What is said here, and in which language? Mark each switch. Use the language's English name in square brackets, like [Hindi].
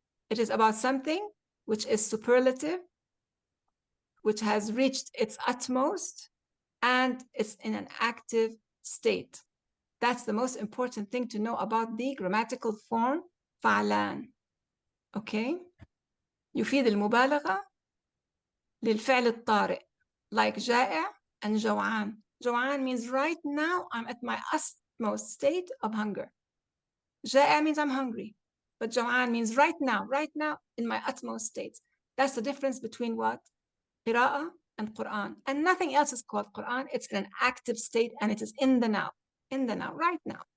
[English] It is about something which is superlative, which has reached its utmost, and it's in an active state. That's the most important thing to know about the grammatical form فعلان. Okay? [Arabic] يفيد المبالغة للفعل الطارئ, like جائع and جوعان. [English] جوعان means right now I'm at my utmost state of hunger. جائع means I'm hungry. But جوعان means right now in my utmost state. That's the difference between what? قراءة and Quran. And nothing else is called Quran. It's in an active state and it is in the now, right now.